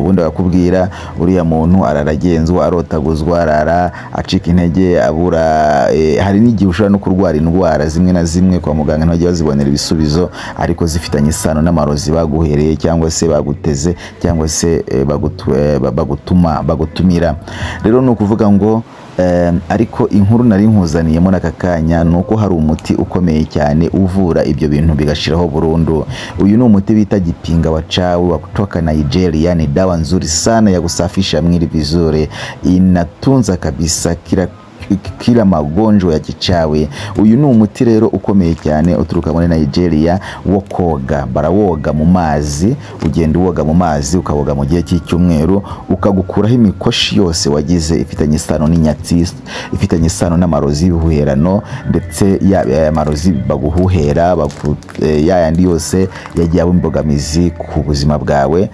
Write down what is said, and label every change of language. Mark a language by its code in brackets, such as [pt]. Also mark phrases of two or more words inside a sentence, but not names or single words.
[rw] Ubundi bakubwira uriya muntu araragenzwa, arotaguzwa, arara acika intege, abura hari n'igihe ushobora no kurwara indwara zimwe na zimwe kwa muganga ntibajye bazibonera ibisubizo, ariko zifitanye isano n'amarozi baguhereye cyangwa se baguteze cyangwa se bagutumira. Rero ni ukuvuga ngo ariko inkuru nari nkuzaniyemo n'aka kanya nuko hari umuti ukomeye cyane uvura ibyo bintu bigashiraho burundu. Uyu ni umuti bita gipinga wachawi [sw] wa kutoka [rw] Nigeria. [sw] Ni dawa nzuri sana ya kusafisha mwili vizuri, inatunza kabisa kila magonjwa ya kichawi. [rw] Uyu ni umuti rero ukomeye cyane uturuka muri Nigeria wo koga. Barawoga mu mazi, ugenda uwoga mu mazi, ukawoga mu gihe cy'icyumweru, ukagukuraho imikoshi yose wagize ifitanye isano n'inyatsi, ifitanye isano n'amarozi y'ubuherano, ndetse ya marozi baguhuhera yandi yose yagiye aba imbogamizi ku buzima bwawe.